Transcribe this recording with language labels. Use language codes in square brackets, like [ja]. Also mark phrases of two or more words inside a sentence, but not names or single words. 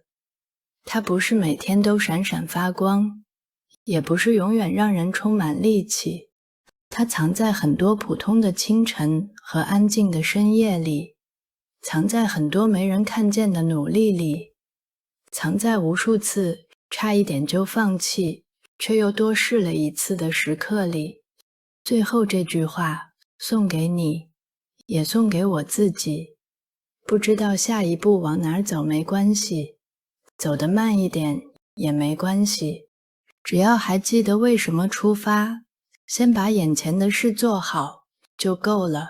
[zh] 它不是每天都閃閃發光，也不是永遠讓人充滿力氣。它藏在很多普通的清晨和安靜的深夜裡，藏在很多沒人看見的努力裡，藏在無數次差一點就放棄，卻又多試了一次的時刻裡。最後這句話送給你，也送給我自己。不知道下一步往哪兒走沒關係，走得慢一點也沒關係，只要還記得為什麼出發，先把眼前的事做好就夠了。